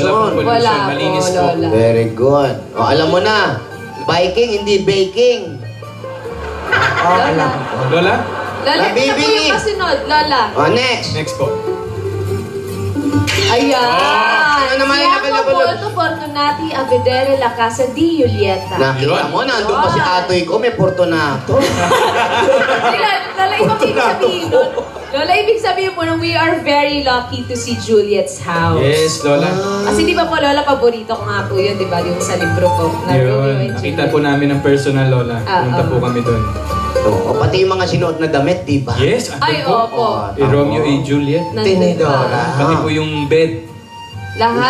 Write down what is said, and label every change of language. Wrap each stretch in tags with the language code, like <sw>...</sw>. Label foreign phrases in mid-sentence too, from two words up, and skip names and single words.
<tl>Wala pang pollution, Wala po, malinis po. Lola.</tl> <en>Very good.</en> <tl>O, alam mo na, biking, hindi baking. Lola. Lola, Lola, ito na po Nabibili. yung kasunod. Lola. O, next. next po. Ayan! ano naman yung</tl> <it>Siamo</it> <tl>available?</tl> <it>molto fortunati a vedere la casa di Julieta.</it> <tl>Nakita mo, nandun pa si atoy ko, may Fortunato. Lola, ibang ibig sabihin nun. Lola, ibig sabihin mo na</tl> <en>we are very lucky to see Juliet's house. Yes,</en> <tl>Lola. Kasi di ba po, Lola, paborito ko nga po yun, di ba? Yung sa libro ko, na Romeo Yun, and nakita Juliet. po namin ng personal, Lola. Ah, Punta ah. po kami doon. O, pati yung mga sinuot na damit, di ba?</tl> <en>Yes,</en> <tl>Ay, andun po. opo. Eh, Romeo and Juliet. Nandun Tinidora. pa. Pati po yung bed. Lahat,</tl>